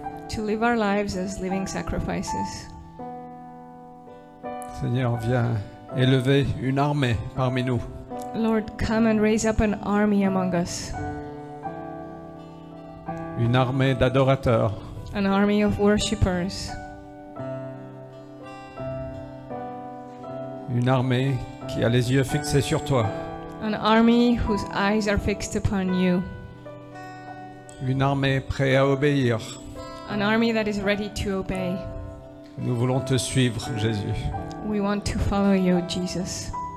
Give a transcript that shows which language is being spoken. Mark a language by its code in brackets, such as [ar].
[en] to live our lives as living sacrifices. [fr] Seigneur, viens élever une armée parmi nous. [en] Lord, come and raise up an army among us, [fr] Une armée d'adorateurs. [en] an army of worshippers, [fr] Une armée qui a les yeux fixés sur toi. [en] an army whose eyes are fixed upon you, [fr] Une armée prête à obéir. [en] an army that is ready to obey. [fr] Nous voulons te suivre, Jésus. [en] We want to follow you, Jesus.